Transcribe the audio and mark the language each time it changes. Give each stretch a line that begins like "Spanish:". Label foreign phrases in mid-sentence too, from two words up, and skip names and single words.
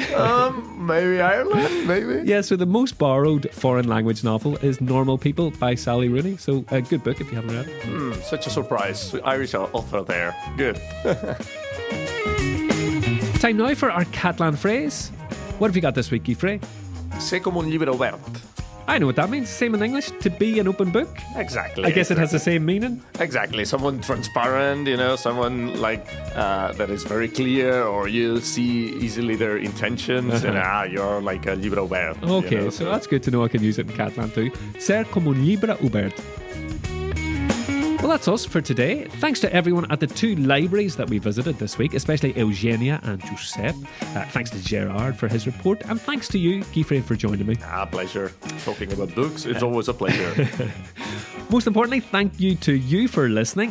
English: Maybe Ireland, maybe. Yeah, so the most borrowed foreign language novel is Normal People by Sally Rooney. So a good book if you haven't read it. Such a surprise. Irish author there. Good. Time now for our Catalan phrase. What have you got this week, Guy?
Spanish: Sé como un
Catalan: llibre obert.
English: I know what that means. Same in English. To be an open book. Exactly. I guess it has the same meaning. Exactly. Someone transparent, someone like that is very clear, or you see easily their intentions, and you're like a
Catalan: llibre obert.
English: Okay, so that's good to know. I can use it in Catalan too.
Spanish: Ser como un
Catalan: llibre obert.
English: Well, that's us for today. Thanks to everyone at the 2 libraries that we visited this week, especially Eugenia and Josep. Thanks to Gerard for his report, and thanks to you, Guy, for joining me. Pleasure. Talking about books, it's always a pleasure. Most importantly, thank you to you for listening.